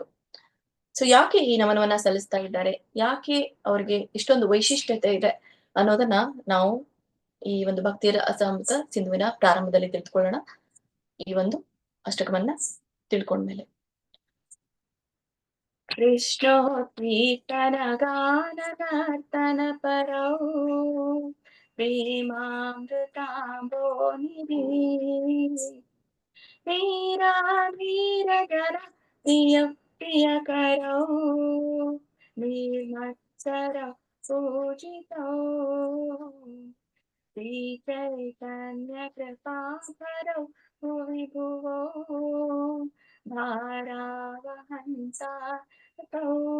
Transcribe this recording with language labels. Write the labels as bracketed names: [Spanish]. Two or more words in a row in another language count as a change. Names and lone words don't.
[Kannada] ಸೊ ಯಾಕೆ ಈ ನಮನವನ್ನ ಸಲ್ಲಿಸ್ತಾ ಇದ್ದಾರೆ, ಯಾಕೆ ಅವ್ರಿಗೆ ಇಷ್ಟೊಂದು ವೈಶಿಷ್ಟ್ಯತೆ ಇದೆ ಅನ್ನೋದನ್ನ ನಾವು ಈ ಒಂದು ಭಕ್ತಿ ರಸಾಮೃತ ಸಿಂಧುವಿನ ಪ್ರಾರಂಭದಲ್ಲಿ ತಿಳಿದುಕೊಳ್ಳೋಣ. ಈ ಒಂದು ಅಷ್ಟಕವನ್ನ ತಿಳ್ಕೊಂಡ್ಮೇಲೆ [Sanskrit] ಕೃಷ್ಣೋತ್ತೀರ್ತನ ಗಾನನರ್ತನ ಪರೌ ಪ್ರೇಮಾಮೃತಾಂಬೋ ನಿಧಿ वीरा वीरजन प्रिय प्रियकरौ निर्मत्सर पूजितौ श्रीचैतन्यकृपाकरौ भुवि भुवो भारावहन्ता तौ